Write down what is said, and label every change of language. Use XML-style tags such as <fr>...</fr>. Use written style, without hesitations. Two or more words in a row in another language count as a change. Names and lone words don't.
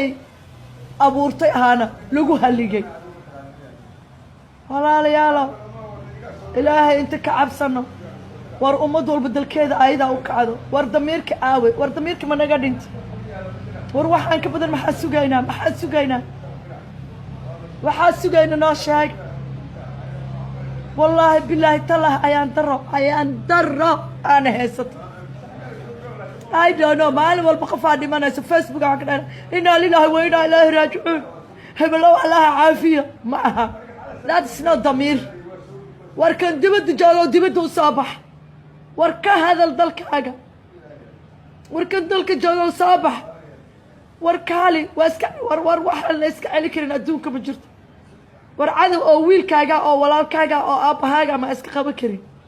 <so>abuurtay ahaana lagu haligay walaalayaal ilaahay inta ka cabsano war ummad walba dalkeeda ayada u kacdo war damiirka aawe war damiirka ma naga dhintay war waxaan ka badan maxaa sugaynaa noo sheeg</so> <ar>والله بالله تالله</ar> <so>ayaan daro aan haysato</so> <en>I don't know</en> <so>maalin walba qofaa dhimanayso facebook aan ka dhahay</so> <ar>إنا لله وإنا إليه راجعون</ar> <so>heblow allaha caafiyo ma aha</so> <en>that's not</en> <so>damiir warkan dibadda joogo dibadda u soo bax war ka hadal dalkaaga warkan dalka joogo soo bax war kaali waa iska war waxa la iska celi karin adduunka ma jirto war cadow oo wiilkaaga oo walaalkaaga oo aabahaaga ma iska qaban karin</so>